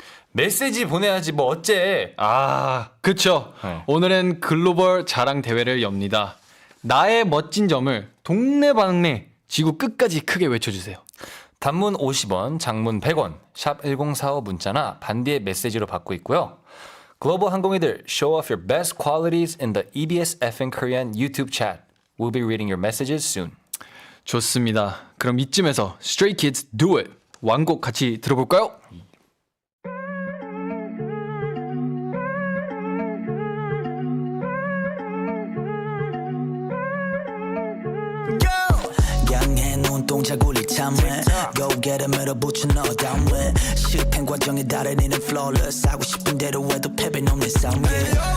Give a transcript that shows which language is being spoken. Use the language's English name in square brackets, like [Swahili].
[Korean] 메시지 보내야지 뭐 어째. 그쵸. 네. 오늘은 글로벌 자랑 대회를 엽니다. 나의 멋진 점을 동네방네 지구 끝까지 크게 외쳐주세요. 단문 50원, 장문 100원, 샵 1045 문자나 반디의 메시지로 받고 있고요. 글로벌 항공이들, [English] show off your best qualities in the EBS FN Korean YouTube chat. We'll be reading your messages soon. [Korean] 좋습니다. 그럼 이쯤에서 Stray Kids Do It 완곡 같이 들어볼까요? 양해 눈동자굴이 참해 [English] Go get 'em [Korean] 밀어붙여 너 다음에 실행 과정에 다른 이는 flawless 하고 싶은 대로 해도 패배는 없는 싸움 yeah.